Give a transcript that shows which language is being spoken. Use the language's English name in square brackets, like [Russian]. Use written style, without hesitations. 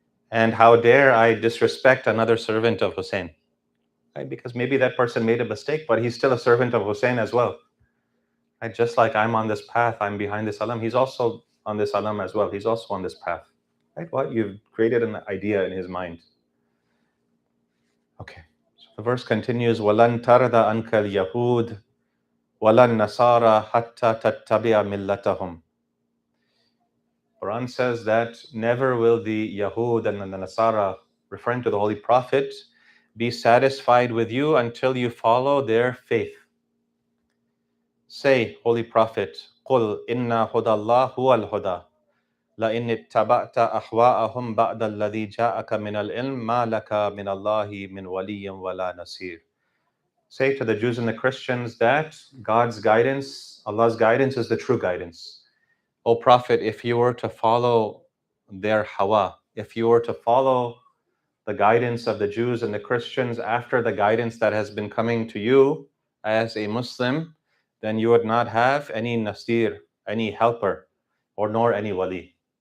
[English] And how dare I disrespect another servant of Hussein? Right? Because maybe that person made a mistake, but he's still a servant of Hussein as well. Right? Just like I'm on this path, I'm behind this alam, he's also on this alam as well. He's also on this path. Right? What? You've created an idea in his mind. Okay. So the verse continues, [Arabic] وَلَن تَرْضَ عَنْكَ الْيَهُودُ وَلَن نَصَارَى حَتَّى تَتَّبِعَ مِلَّتَهُمْ. [English] Quran says that never will the Yahud and the Nasara, referring to the Holy Prophet, be satisfied with you until you follow their faith. Say, Holy Prophet, [Arabic] قُلْ إِنَّا هُدَى اللَّهِ هُوَ الْهُدَى لَإِنِ اتَّبَعْتَ أَحْوَاءَهُمْ بَعْدَ الَّذِي جَاءَكَ مِنَ الْعِلْمِ مَا لَكَ مِنَ اللَّهِ مِنْ وَلِيٍّ وَلَا نَصِيرٍ. [English] Say to the Jews and the Christians that God's guidance, Allah's guidance, is the true guidance. O Prophet, if you were to follow their hawa, if you were to follow the guidance of the Jews and the Christians after the guidance that has been coming to you as a Muslim, then you would not have any nasir, any helper, or nor any wali.